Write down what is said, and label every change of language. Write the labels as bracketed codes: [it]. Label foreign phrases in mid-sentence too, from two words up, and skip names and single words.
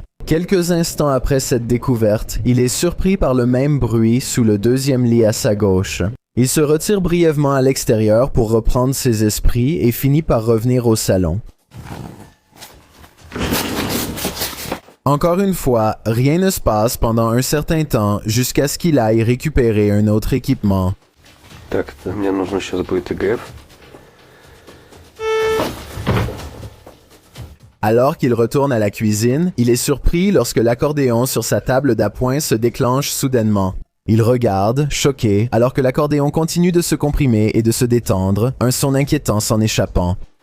[fr] Quelques instants après cette découverte, il est surpris par le même bruit sous le deuxième lit à sa gauche. Il se retire brièvement à l'extérieur pour reprendre ses esprits et finit par revenir au salon. Encore une fois, rien ne se passe pendant un certain temps jusqu'à ce qu'il aille récupérer un autre équipement. [ru] Так, мне нужно сейчас будет ИГФ. [fr] Alors qu'il retourne à la cuisine, il est surpris lorsque l'accordéon sur sa table d'appoint se déclenche soudainement. Il regarde, choqué, alors que l'accordéon continue de se comprimer et de se détendre, un son inquiétant s'en échappant.